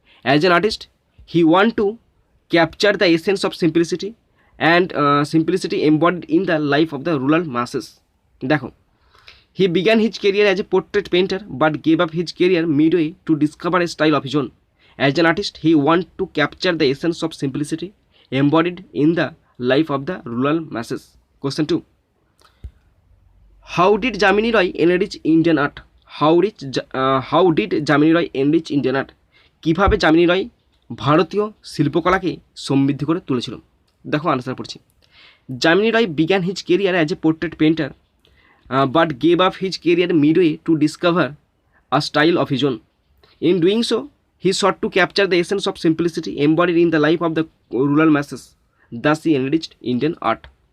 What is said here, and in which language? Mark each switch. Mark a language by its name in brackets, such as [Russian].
[English] As an artist he want to capture the essence of simplicity and simplicity embodied in the life of the rural masses. দেখো, he began his career as a portrait painter but gave up his career midway to discover a style of his own. As an artist he want to capture the essence of simplicity embodied in the life of the rural masses. Question 2. How did Jamini Roy enrich Indian art? How did Jamini Roy enrich Indian art? [Bangla] কিভাবে জামিনী রয় ভারতীয় শিল্পকলাকে সমৃদ্ধ করে তুলেছিল? দেখো answer পড়ছি। [English] Jamini Roy began his career as a portrait painter but gave up his career midway to discover a style of his own. In doing so he sought to capture the essence of simplicity embodied in the life of the rural masses. Thus he enriched Indian art.